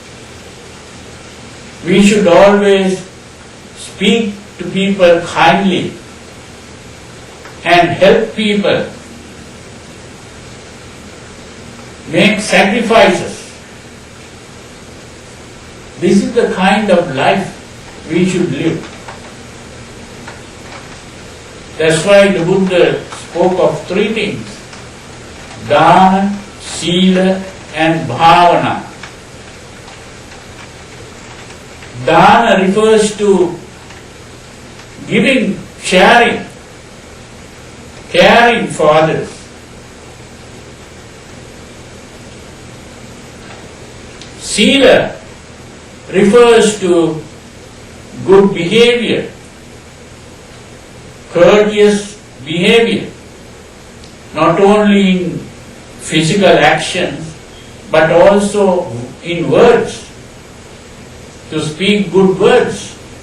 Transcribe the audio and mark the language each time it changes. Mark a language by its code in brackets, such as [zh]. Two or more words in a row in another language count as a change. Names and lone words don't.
[en] We should always speak to people kindly and help people, make sacrifices. This is the kind of life we should live. That's why the Buddha spoke of three things: dana, sila and bhavana. Dana refers to giving, sharing, caring for others. Sila refers to good behavior, courteous behavior, not only in physical actions but also in words, to speak good words.